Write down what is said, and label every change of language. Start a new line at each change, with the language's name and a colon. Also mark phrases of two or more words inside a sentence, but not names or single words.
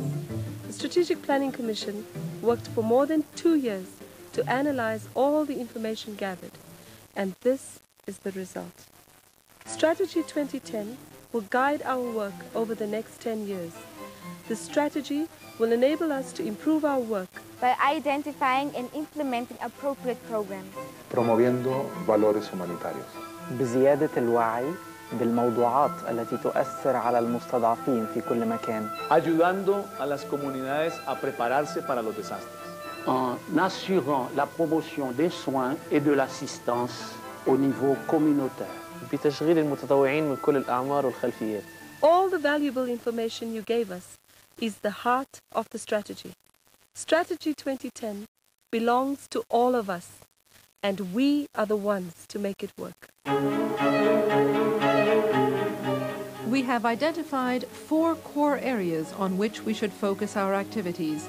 English: The Strategic Planning Commission worked for more than 2 years to analyze all the information gathered, and this is the result. Strategy 2010 will guide our work over the next 10 years. The strategy will enable us to improve our work by identifying and implementing appropriate programs,
Spanish: promoviendo valores humanitarios,
Arabic: بزيادة الوعي بالموضوعات التي تؤثر على المستضعفين في كل مكان,
Spanish: ayudando a las comunidades a prepararse para los desastres,
French: en assurant la promotion des soins et de l'assistance au niveau communautaire,
Arabic: بتشغيل المتطوعين من كل الأعمار والخلفيات.
English: All the valuable information you gave us is the heart of the strategy. Strategy 2010 belongs to all of us, and we are the ones to make it work. We have identified 4 core areas on which we should focus our activities.